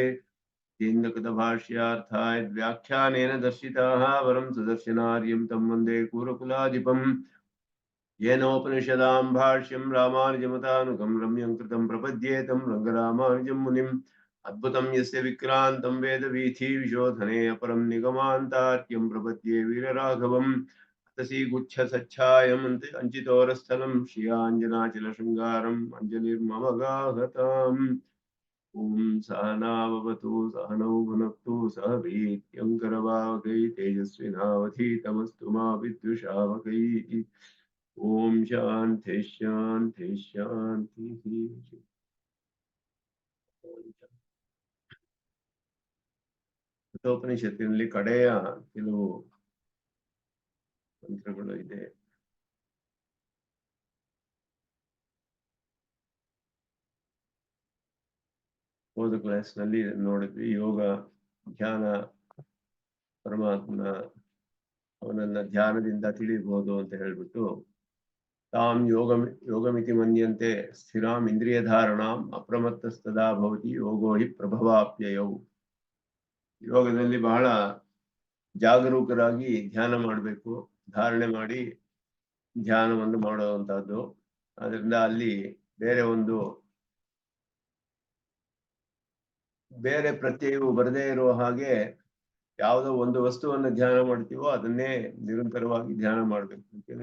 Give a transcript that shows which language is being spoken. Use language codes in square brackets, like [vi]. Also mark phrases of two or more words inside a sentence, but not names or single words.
[sa] भाष्यार्थाय व्याख्यानेन दर्शिताः वरं सुदर्शनार्यं तं वन्दे कूरकुलाधिपम् येनोपनिषदां भाष्यं रामानुजमतानुगं रम्यं कृतं प्रपद्ये तं रङ्गरामानुजं मुनिम् अद्भुतं यस्य विक्रान्तं वेदवीथीविशोधने अपरं निगमान्तार्क्यं प्रपद्ये वीरराघवम् अतसी गुच्छसच्छायम् अञ्चितोरस्थलं श्रियाञ्जनाचलशृङ्गारम् अञ्जलिर्मम गाहताम्। ॐ सहनाववतु सहनौ भुनक्तु सह वीर्यङ्करवावहै तेजस्विनावधीतमस्तु मा विद्विषावहै। ओम शांति शांति शांति। [kn] ಉಪನಿಷತ್ತಿನಲ್ಲಿ ಕಡೆಯ ಕೆಲವು ಮಂತ್ರಗಳು ಇದೆ. ಹೋದ ಕ್ಲಾಸ್ನಲ್ಲಿ ನೋಡಿದ್ವಿ. ಯೋಗ ಧ್ಯಾನ, ಪರಮಾತ್ಮನ ಅವನನ್ನ ಧ್ಯಾನದಿಂದ ತಿಳಿಯಬಹುದು ಅಂತ ಹೇಳ್ಬಿಟ್ಟು, [sa] ತಾಂ ಯೋಗಮಿತಿ ಮನ್ಯಂತೆ ಸ್ಥಿರಾಂ ಇಂದ್ರಿಯ ಧಾರಣಾಂ ಅಪ್ರಮತ್ತಸ್ತದಾ ಭವತಿ ಯೋಗೋ ಹಿ ಪ್ರಭವಾಪ್ಯಯೌ. [kn] ಯೋಗದಲ್ಲಿ ಬಹಳ ಜಾಗರೂಕರಾಗಿ ಧ್ಯಾನ ಮಾಡಬೇಕು, ಧಾರಣೆ ಮಾಡಿ ಧ್ಯಾನವನ್ನು ಮಾಡುವಂತಹದ್ದು. ಅದರಿಂದ ಅಲ್ಲಿ ಬೇರೆ ಪ್ರತ್ಯಯವು ಬರದೇ ಇರುವ ಹಾಗೆ ಯಾವುದೋ ಒಂದು ವಸ್ತುವನ್ನು ಧ್ಯಾನ ಮಾಡ್ತೀವೋ ಅದನ್ನೇ ನಿರಂತರವಾಗಿ ಧ್ಯಾನ ಮಾಡಬೇಕು.